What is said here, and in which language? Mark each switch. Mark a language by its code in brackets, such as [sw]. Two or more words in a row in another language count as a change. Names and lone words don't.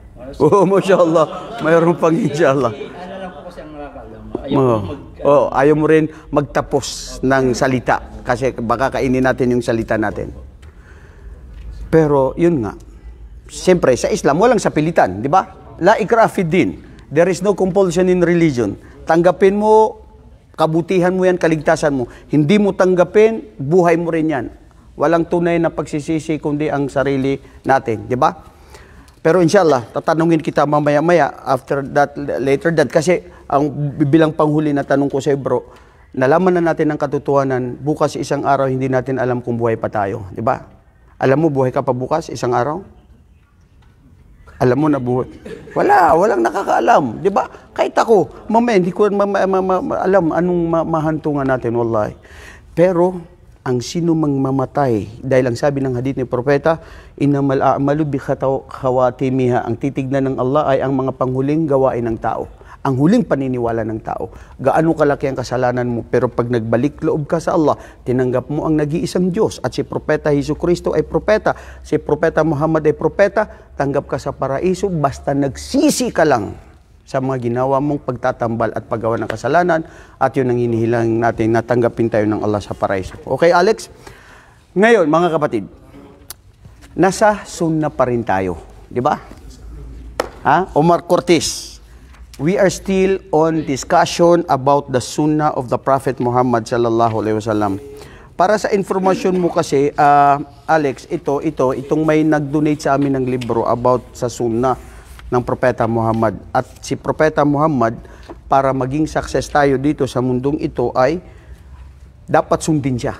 [tl] Oo, [ar] Masya Allah. [tl] Mayroon pang inshallah. Ano lang po kasi ang nakakalam. Ayaw mo rin magtapos ng salita kasi baka kainin natin yung salita natin. Pero, yun nga. Siyempre, sa Islam, walang sapilitan, di ba? [ar] La ikraha fid din. [en] There is no compulsion in religion. [tl] Tanggapin mo, kabutihan mo yan, kaligtasan mo. Hindi mo tanggapin, buhay mo rin yan. Walang tunay na pagsisisi kundi ang sarili natin, di ba? Pero inshallah, tatanungin kita mamaya-maya [en] after that, later that. [tl] Kasi ang bilang panghuli na tanong ko sa bro, nalaman na natin ang katotohanan, bukas isang araw hindi natin alam kung buhay pa tayo, di ba? Alam mo, buhay ka pa bukas, isang araw? Alam mo na buhay. Walang nakakaalam. Di ba? Kahit ako, mamaya, hindi ko alam anong mahantungan natin, wallahi. Pero, ang sino mang mamatay, dahil ang sabi ng hadith ni Propeta, [ar] innamal a'malu bi khawatimiha, [tl] ang titignan ng Allah ay ang mga panghuling gawain ng tao. Ang huling paniniwala ng tao. Gaano kalaki ang kasalanan mo, pero pag nagbalik loob ka sa Allah, tinanggap mo ang nag-iisang Diyos at si Propeta Jesucristo ay propeta, si Propeta Muhammad ay propeta, tanggap ka sa paraiso basta nagsisi ka lang sa mga ginawa mong pagtatambal at paggawa ng kasalanan, at yun ang hinihilang natin na tanggapin tayo ng Allah sa paraiso. Okay, Alex? Ngayon, mga kapatid, nasa sunna pa rin tayo. Di ba? Omar Cortez. [en] We are still on discussion about the sunnah of the Prophet Muhammad [ar] sallallahu alaihi wasallam. [tl] Para sa informasyon mo kasi, Alex, itong may nag-donate sa amin ng libro about sa sunnah ng Propeta Muhammad. At si Propeta Muhammad, para maging success tayo dito sa mundong ito, ay dapat sundin siya.